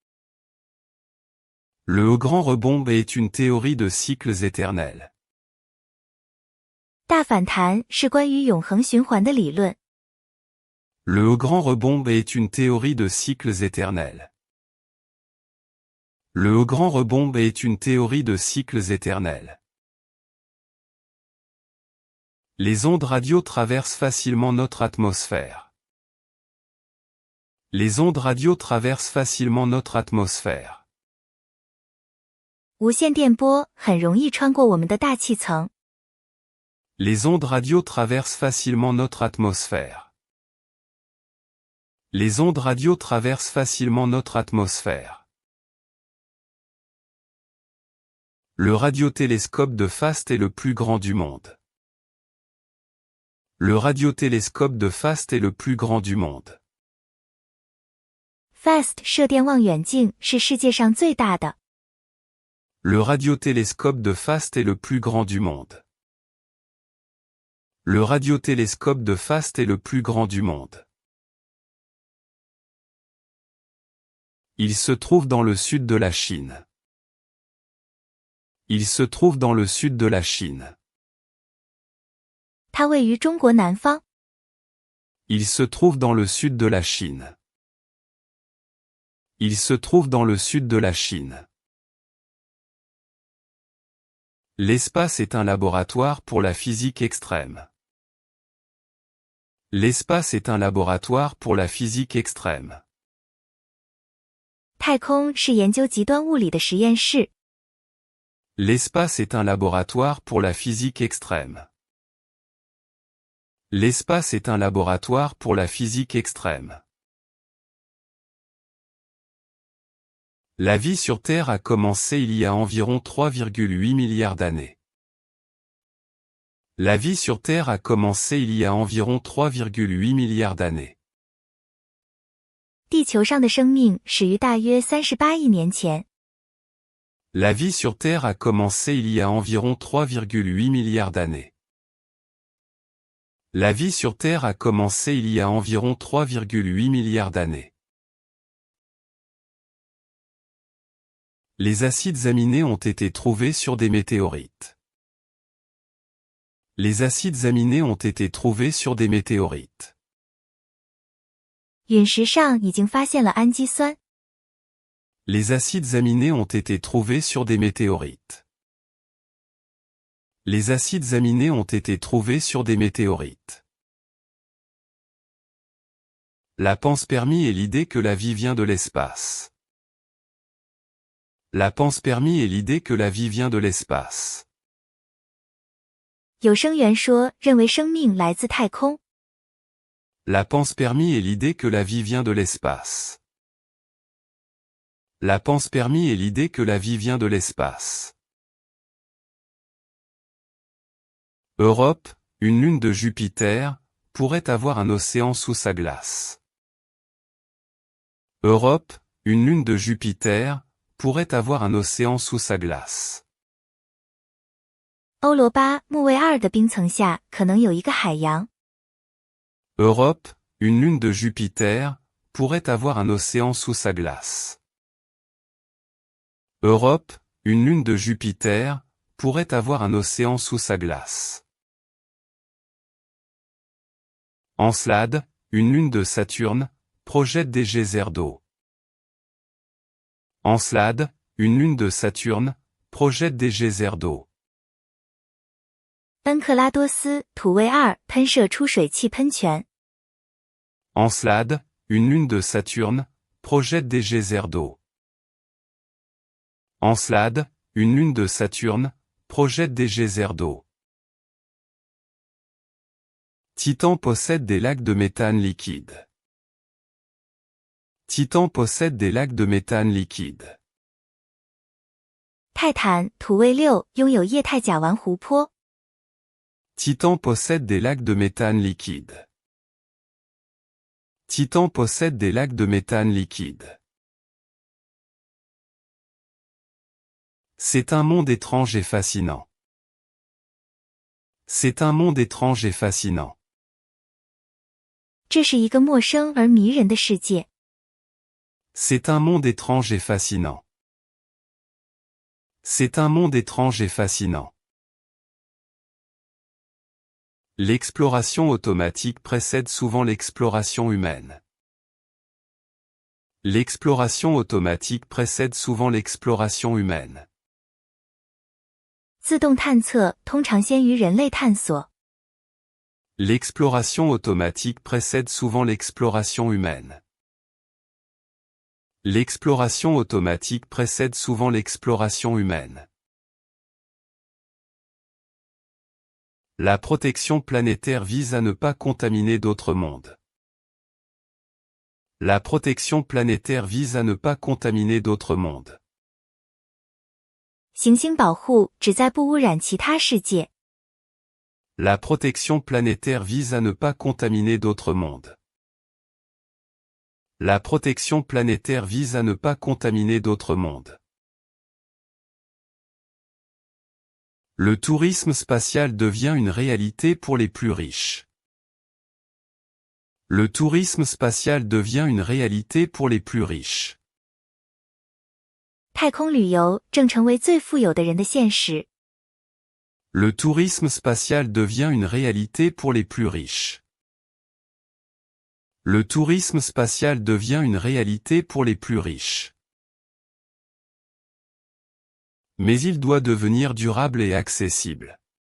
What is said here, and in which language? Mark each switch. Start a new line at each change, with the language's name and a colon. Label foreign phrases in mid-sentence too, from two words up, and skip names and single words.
French: Le Haut-Grand Rebond est une théorie de cycles éternels.
Chinese: 大反弹是关于永恒循环的理论。
French: Le Haut-Grand Rebond est une théorie de cycles éternels. Le Haut-Grand Rebond est une théorie de cycles éternels. Les ondes radio traversent facilement notre atmosphère. Les ondes radio traversent facilement notre atmosphère.
Chinese: 无线电波很容易穿过我们的大气层。
French: Les ondes radio traversent facilement notre atmosphère. Les ondes radio traversent facilement notre atmosphère. Le radiotélescope de FAST est le plus grand du monde. Le radiotélescope de FAST est le plus grand du monde.
Chinese: FAST 射电望远镜是世界上最大的。
French: Le radiotélescope de Faast est le plus grand du monde. Le radiotélescope de Faast est le plus grand du monde. Il se trouve dans le sud de la Chine. Il se trouve dans le sud de la Chine.
Chinese: 它位于中国南方。
French: Il se trouve dans le sud de la Chine. Il se trouve dans le sud de la Chine. L'espace est un laboratoire pour la physique extrême. L'espace est un laboratoire pour la physique extrême.
Chinese: 太空是研究极端物理的实验室。
French: L'espace est un laboratoire pour la physique extrême. L'espace est un laboratoire pour la physique extrême. La vie sur Terre a commencé il y a environ 3,8 milliards d'années. La vie sur Terre a commencé il y a environ 3,8 milliards d'années.
Chinese: 地球上的生命始于大约38亿年前。
French: La vie sur Terre a commencé il y a environ 3,8 milliards d'années. La vie sur Terre a commencé il y a environ 3,8 milliards d'années. Les acides aminés ont été trouvés sur des météorites. Les acides aminés ont été trouvés sur des météorites.
Chinese: 陨石上已经发现了氨基酸。
French: Les acides aminés ont été trouvés sur des météorites. Les acides aminés ont été trouvés sur des météorites. La panspermie est l'idée que la vie vient de l'espace. La panspermie est l'idée que la vie vient de l'espace.
Chinese: 有声源说认为生命来自太空。
French: La panspermie est l'idée que la vie vient de l'espace. La panspermie est l'idée que la vie vient de l'espace. Europe, une lune de Jupiter, pourrait avoir un océan sous sa glace. Europe, une lune de Jupiter, pourrait avoir un océan sous sa glace.
Chinese: 欧罗巴木卫二的冰层下可能有一个海洋。
French: Europe, une lune de Jupiter, pourrait avoir un océan sous sa glace. Europe, une lune de Jupiter, pourrait avoir un océan sous sa glace. Encelade, une lune de Saturne, projette des geysers d'eau. Encelade, une lune de Saturne, projette des geysers d'eau.
Chinese: 恩克拉多斯土卫二喷射出水汽喷泉。
French: Encelade, une lune de Saturne, projette des geysers d'eau. Encelade, une lune de Saturne, projette des geysers d'eau. Titan possède des lacs de méthane liquide. Titan possède des lacs de méthane liquide.
Chinese: 泰坦土卫六拥有液态甲烷湖泊。
French: Titan possède des lacs de méthane liquide. Titan possède des lacs de méthane liquide. C'est un monde étrange et fascinant. C'est un monde étrange et fascinant.
Chinese: 这是一个陌生而迷人的世界。
French: C'est un monde étrange et fascinant. C'est un monde étrange et fascinant. L'exploration automatique précède souvent l'exploration humaine. L'exploration automatique précède souvent l'exploration humaine.
Chinese: 自动探测通常先于人类探索。
French: L'exploration automatique précède souvent l'exploration humaine. L'exploration automatique précède souvent l'exploration humaine. La protection planétaire vise à ne pas contaminer d'autres mondes. La protection planétaire vise à ne pas contaminer d'autres mondes.
Chinese: 行星保护旨在不污染其他世界。
French: La protection planétaire vise à ne pas contaminer d'autres mondes. La protection planétaire vise à ne pas contaminer d'autres mondes. Le tourisme spatial devient une réalité pour les plus riches. Le tourisme spatial devient une réalité pour les plus riches.
Chinese: 太空旅游正成为最富有的人的现实。
French: Le tourisme spatial devient une réalité pour les plus riches. Le tourisme spatial devient une réalité pour les plus riches. Mais il doit devenir durable et accessible.